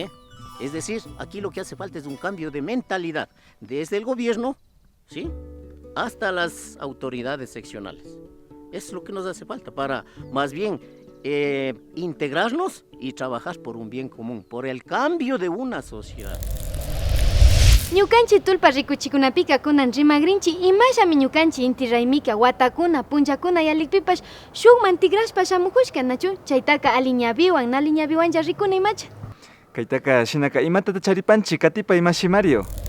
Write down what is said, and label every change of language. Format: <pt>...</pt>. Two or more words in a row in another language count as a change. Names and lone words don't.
<es>Es decir, aquí lo que hace falta es un cambio de mentalidad, desde el gobierno, ¿sí?, hasta las autoridades seccionales. Es lo que nos hace falta para, más bien, integrarnos y trabajar por un bien común, por el cambio de una sociedad.</es> <qu>Ñukanchi tulpa rikuchikunapika kunan rimagrinchi imashami ñukanchi inti raymika watakuna punchakuna yalikpipash shukman tigrashpa shamukushka nachu chaytaka aliñaviwan naliñaviwanja rikuna imacha. Kaytaka shinaka imatata charipanchik katipay masi Mario.</qu>